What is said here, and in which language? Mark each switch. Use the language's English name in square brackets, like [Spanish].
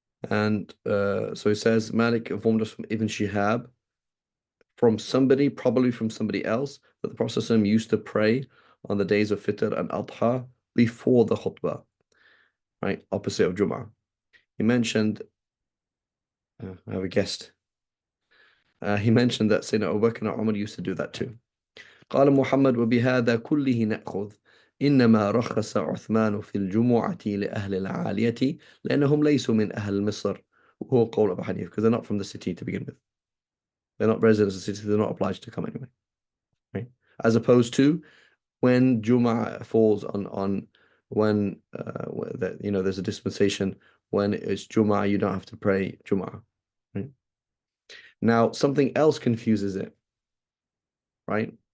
[English] And so he says, Malik informed us from Ibn Shihab, from somebody, probably from somebody else, that the Prophet ﷺ used to pray on the days of Fitr and Adha before the khutbah, right? Opposite of Jum'ah. He mentioned, I have a guest. He mentioned that Sayyidina Abu Bakr and Umar used to do that too. [Arabic] قال محمد وبهذا كله نأخذ إنما رخص عثمان في الجمعة لأهل العالية لأنهم ليسوا من أهل مصر وهو قول أبو حنيفة [English] because they're not from the city to begin with. They're not residents of the city, they're not obliged to come anyway. Right? As opposed to when Jum'ah falls on when there's a dispensation when it's Jum'ah, you don't have to pray Jum'ah. Right? Now something else confuses it, right?